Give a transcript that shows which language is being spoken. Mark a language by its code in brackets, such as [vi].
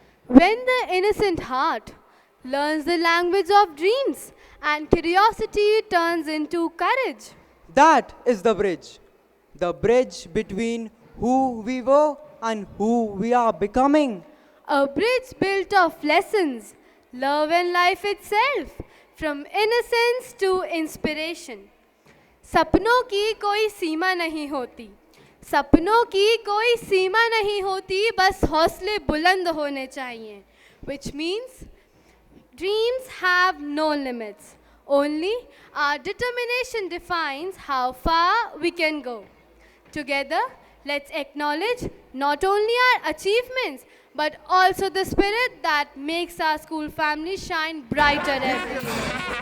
[en] when the innocent heart learns the language of dreams and curiosity turns into courage. That is the bridge between who we were and who we are becoming. A bridge built of lessons, love and life itself, from innocence to inspiration. [hi] सपनों की कोई सीमा नहीं होती, सपनों की कोई सीमा नहीं होती, बस हौसले बुलंद होने चाहिए. [en] Which means dreams have no limits. Only our determination defines how far we can go. Together, let's acknowledge not only our achievements but also the spirit that makes our school family shine brighter every day.